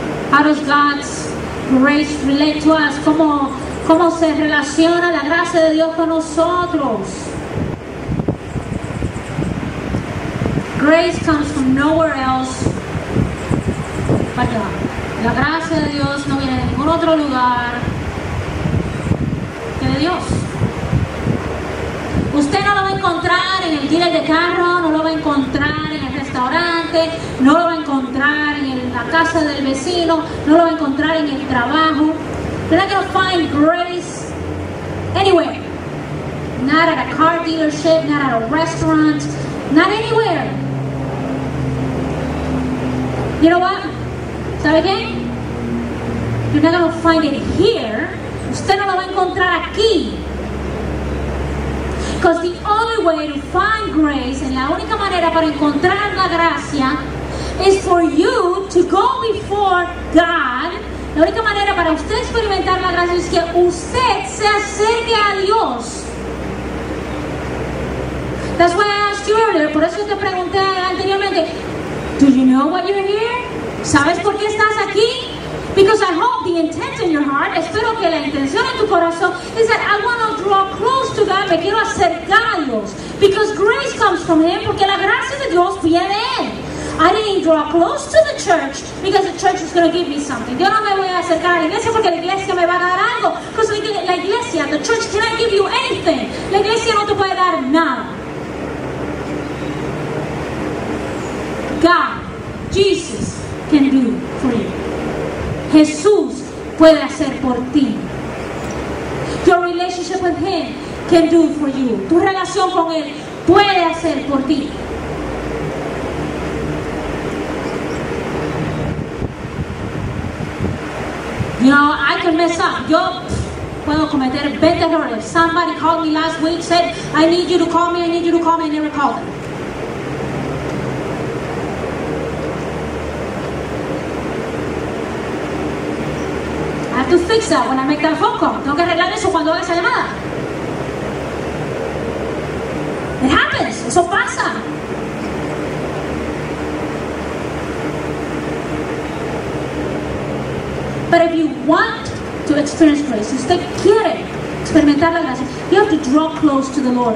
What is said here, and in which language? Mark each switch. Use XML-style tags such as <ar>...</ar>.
<en>How does God's grace relate to us?</en> <es>¿Cómo se relaciona la gracia de Dios con nosotros?</es> <en>Grace comes from nowhere else but God.</en> <es>La gracia de Dios no viene de ningún otro lugar que de Dios. Usted no lo va a encontrar en el dealer de carro, no lo va a encontrar en el restaurante, no lo va a encontrar en la casa del vecino, no lo va a encontrar en el trabajo.</es> <en>You're not going to find grace anywhere. Not at a car dealership, not at a restaurant, not anywhere. You know what?</en> <es>¿Sabe qué?</es> <en>You're not going to find it here.</en> <es>Usted no lo va a encontrar aquí.</es> <en>Because the only way to find grace,</en> <es>en la única manera para encontrar la gracia,</es> <en>is for you to go before God.</en> <es>La única manera para usted experimentar la gracia es que usted se acerque a Dios.</es> <en>That's why I asked you earlier.</en> <es>Por eso te pregunté anteriormente,</es> <en>do you know why you're here?</en> <es>¿Sabes por qué estás aquí?</es> <en>Because I hope the intent in your heart,</en> <es>espero que la intención en tu corazón</es> <en>is that I want to draw close to God,</en> <es>me quiero acercar a Dios.</es> <en>Because grace comes from Him,</en> <es>porque la gracia de Dios viene de Él.</es> <en>I didn't draw close to the church because the church is going to give me something.</en> <es>Yo no me voy a acercar a la iglesia porque la iglesia me va a dar algo.</es> <en>Because</en> <es>la iglesia,</es> <en>the church cannot give you anything.</en> <es>La iglesia no te puede dar nada.</es> <en>God, Jesus can do for you.</en> <es>Jesús puede hacer por ti.</es> <en>Your relationship with Him can do for you.</en> <es>Tu relación con Él puede hacer por ti.</es> <en>You know, I can mess up.</en> <es>Yo puedo cometer 20 errores.</es> <en>Somebody called me last week, said, I need you to call me, I need you to call me. I never called them. I have to fix that when I make that phone call.</en> <es>Tengo que arreglar eso cuando haga esa llamada.</es> <en>It happens.</en> <es>Eso pasa.</es> <en>But if you want to experience grace,</en> <es>si usted quiere experimentar la gracia,</es> <en>you have to draw close to the Lord.</en>